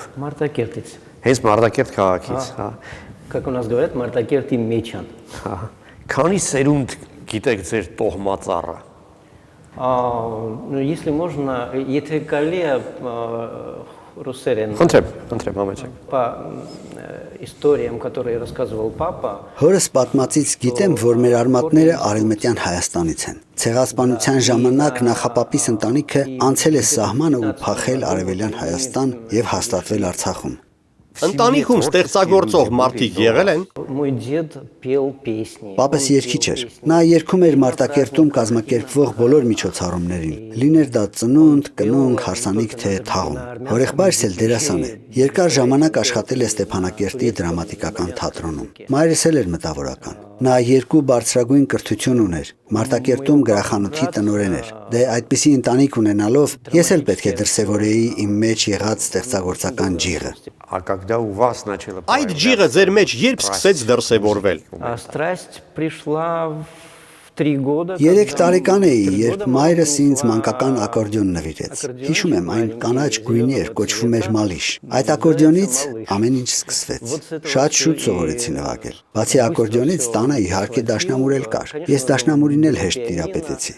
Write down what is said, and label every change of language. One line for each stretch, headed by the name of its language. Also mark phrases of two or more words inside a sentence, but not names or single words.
Armenian: Մարտակերտից։ Հենց Մարտակերտ քաղաքից, հա։
Russian: Как у нас говорят,
Armenian: Մարտակերտի մեջան։ Քանի սերունդ գիտեք ձեր տոհմածառը։
Russian: Ну, если можно,
Armenian: եթե կարելի է ռուսերեն։ Խնդրեմ, համեցեք։
Russian: По историям, которые рассказывал папа։
Armenian: Հորս պատմածից գիտեմ, որ մեր արմատները արևմտյան Հայաստանից են։ Ցեղասպանության ժամանակ նախապապիս ընտանիքը անցել է սահմանը ու փախել արևելյան Հայաստան եւ հաստատվել Արցախում։ Ընտանիքում ստեղծագործող մարդիկ եղել են։
Russian: Мой дед пел песни։
Armenian: Պապս երգիչ էր։ Նա երգում էր Մարտակերտում կազմակերպվող բոլոր միջոցառումներին։ Լիներ դա ծնունդ, կնունկ, հարսանիք թե թաղում։ Հորեղբայրս էլ դերասան է։ Երկար ժամանակ աշխատել է Ստեփանակերտի դրամատիկական թատրոնում։ Մայրս էլ էր մտավորական։ Նա երկու բարձրագույն կրթություն ուներ։ Մարտակերտում գրախանութի տնօրեն էր։ Դե այդպիսի ընտանիք ունենալով ես էլ պետք է դրսևորեի իմ մեջ եղած ստեղծագործական ջիղը։ Այդ ջիղը ձեր մեջ երբ սկսեց դրսևորվել։
Russian: Страсть пришла в 3 года։
Armenian: 3 տարեկան էի, երբ մայրս ինձ մանկական ակորդեոն նվիրեց։ Հիշում եմ, այն կանաչ գույնի էր, կոչվում էր մալիշ։ Այդ ակորդեոնից ամեն ինչ սկսվեց։ Շատ շուտ սովորեցի նվագել։ Բացի ակորդեոնից տանը իհարկե դաշնամուր էլ կար։ Ես դաշնամուրին էլ հեշտ տիրապետեցի։